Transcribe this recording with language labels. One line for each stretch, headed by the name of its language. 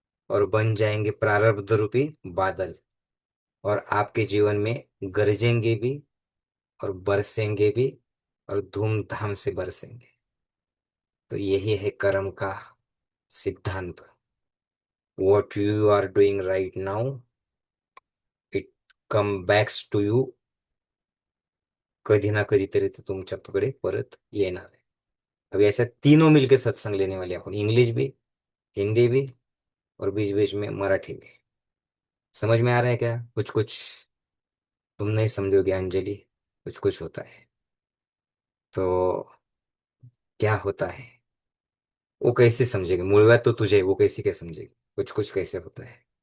Hindi: और बन जाएंगे प्रारब्ध रूपी बादल, और आपके जीवन में गरजेंगे भी और बरसेंगे भी और धूमधाम से बरसेंगे। तो यही है कर्म का सिद्धांत।
English: what you are doing right now, it come backs to you,
Marathi: कधी ना कधीतरी ते तुमच्याकडे परत येणार आहे।
Hindi: अभी ऐसा तीनों मिलकर सत्संग लेने वाले हैं अपन, इंग्लिश भी, हिंदी भी, और बीच बीच में मराठी भी। समझ में आ रहा है क्या कुछ कुछ? तुम नहीं समझोगे अंजलि, कुछ कुछ होता है। तो क्या होता है वो कैसे समझेगी, मूल बात तो तुझे है, वो कैसे क्या समझेगी कुछ कुछ कैसे होता है?